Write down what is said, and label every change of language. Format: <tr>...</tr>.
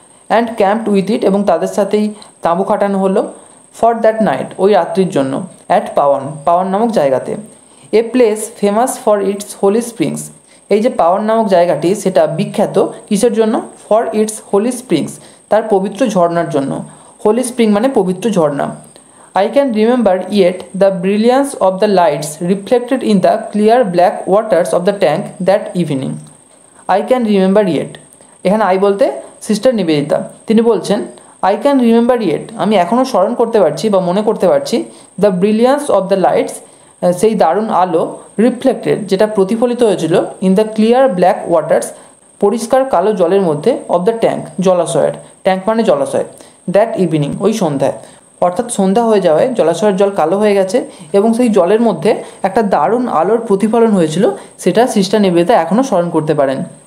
<en>and camped with it,</en> <bn>এবং তাদের সাথেই তাঁবু খাটানো হলো,</bn> <en>for that night</en> <bn>ওই রাত্রির জন্য, অ্যাট পাওয়ান, পাওয়ান নামক জায়গাতে।</bn> <en>a place famous for its holy springs,</en> <bn>এই যে পাওয়ান নামক জায়গাটি সেটা বিখ্যাত কিসের জন্য?</bn> <en>for its holy springs,</en> <bn>তার পবিত্র ঝর্ণার জন্য। হোলি স্প্রিং মানে পবিত্র ঝর্ণা।</bn> <en>I can remember yet the brilliance of the lights reflected in the clear black waters of the tank that evening. I can remember yet,</en> <bn>এখানে আই বলতে সিস্টার নিবেদিতা, তিনি বলছেন</bn> <en>I can remember yet,</en> <bn>আমি এখনও স্মরণ করতে পারছি বা মনে করতে পারছি,</bn> <en>the brilliance of the lights,</en> <bn>সেই দারুণ আলো, রিফ্লেক্টেড যেটা প্রতিফলিত হয়েছিল,</bn> <en>in the clear black waters,</en> <bn>পরিষ্কার কালো জলের মধ্যে,</bn> <en>of the tank</en> <bn>জলাশয়ের, ট্যাঙ্ক মানে জলাশয়,</bn> <en>that evening</en> <bn>ওই সন্ধ্যায়, অর্থাৎ সন্ধ্যা হয়ে যাওয়ায় জলাশয়ের জল কালো হয়ে গেছে এবং সেই জলের মধ্যে একটা দারুণ আলোর প্রতিফলন হয়েছিল, সেটা সিস্টার নিবেদিতা এখনও স্মরণ করতে পারেন।</bn>